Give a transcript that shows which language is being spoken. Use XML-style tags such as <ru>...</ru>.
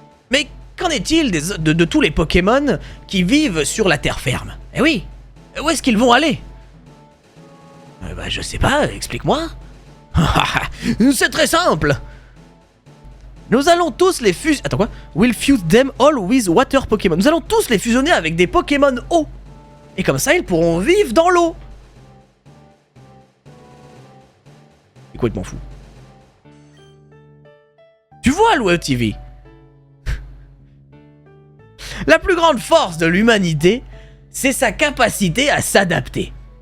<fr>Mais qu'en est-il de tous les Pokémon qui vivent sur la terre ferme? Eh oui, où est-ce qu'ils vont aller? Bah, je sais pas, explique-moi. C'est très simple. Nous allons tous les fusionner... Attends, quoi?</fr> <en>We'll fuse them all with water Pokémon.</en> <fr>Nous allons tous les fusionner avec des Pokémon eau. Et comme ça, ils pourront vivre dans l'eau. C'est complètement fou. Tu vois, Louéo TV, la plus grande force de l'humanité, c'est sa capacité à s'adapter.</fr>